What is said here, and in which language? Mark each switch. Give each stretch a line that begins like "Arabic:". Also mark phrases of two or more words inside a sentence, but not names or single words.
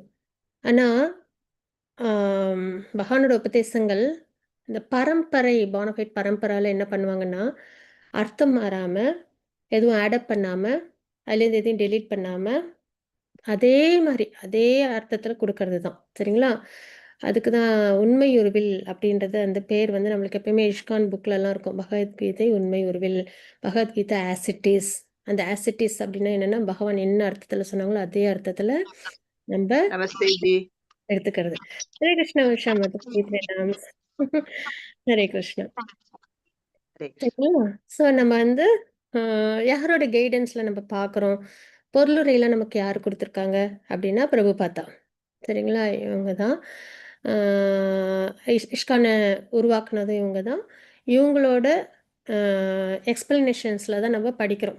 Tamil: ஆனா, ஆம் பகவானோட உபதேசங்கள் இந்த பரம்பரை போனஃபைட் பரம்பரால என்ன பண்ணுவாங்கன்னா, அர்த்தம் மாறாம, எதுவும்
English: add up
Tamil: பண்ணாம, அதுலேருந்து எதையும் டெலீட் பண்ணாம அதே மாரி, அதே அர்த்தத்தில குடுக்கறது தான். சரிங்களா? அதுக்கு தான் உண்மை உருவில் அப்படின்றது அந்த பேர் வந்து நம்மளுக்கு எப்பயுமே இஷ்கான் புக்லலாம் இருக்கும். பகவத்கீதை உண்மை உருவில், பகவத்கீதை
English: as it is.
Tamil: அந்த
English: as it is
Tamil: அப்படின்னா என்னன்னா, பகவான் என்ன அர்த்தத்தில சொன்னாங்களோ, அதே அர்த்தத்தில நம்ப
Hindi: नमस्ते जी।
Tamil: எடுத்துக்கிறது.
Sanskrit: हरे कृष्ण
Tamil: உஷா மது நாம்ஸ்.
Sanskrit: हरे कृष्ण. हरे कृष्ण।
Tamil: சரிங்களா? ஸோ நம்ம வந்து அ யாரோட கைடன்ஸ்ல நம்ம பார்க்குறோம். பொருளுரைலாம் நமக்கு யார் குடுத்துருக்காங்க அப்படின்னா, பிரபுபாதா. சரிங்களா? இவங்க தான். ஆ இஷ்கான உருவாக்குனதும் இவங்க தான். இவங்களோட அ எக்ஸ்ப்ளனேஷன்ஸ்ல தான் நம்ம படிக்கிறோம்.